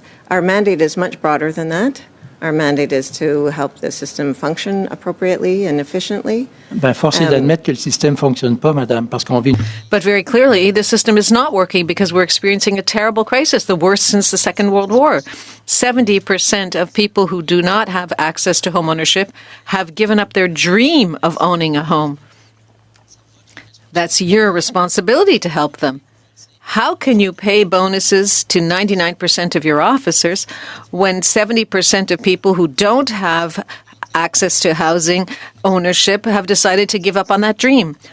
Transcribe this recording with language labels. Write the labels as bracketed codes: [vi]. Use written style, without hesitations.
[en] Our mandate is much broader than that. Our mandate is to help the system function appropriately and efficiently. [fr] Ben, force est d'admettre que le système ne fonctionne pas, madame, parce qu'on vit. [en] But very clearly, the system is not working because we're experiencing a terrible crisis, the worst since the Second World War. 70% of people who do not have access to homeownership have given up their dream of owning a home. That's your responsibility to help them. How can you pay bonuses to 99% of your officers when 70% of people who don't have access to housing ownership have decided to give up on that dream?